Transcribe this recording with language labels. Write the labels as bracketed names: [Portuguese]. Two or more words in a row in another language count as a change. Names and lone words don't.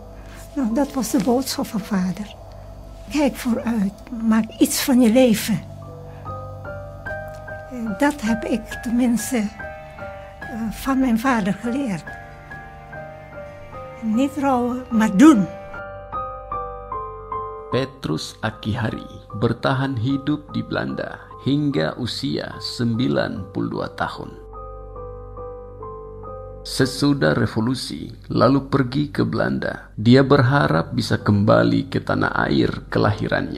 [Dutch] Nou, dat was de boodschap van vader. Kijk vooruit, maak iets van je leven. Dat heb ik tenminste van mijn vader geleerd. Niet rouwen, maar doen. [Indonesian] Petrus Akihari bertahan hidup di Belanda hingga usia 92 tahun. Sesudah revolusi, lalu pergi ke Belanda. Dia berharap bisa kembali ke tanah air kelahirannya.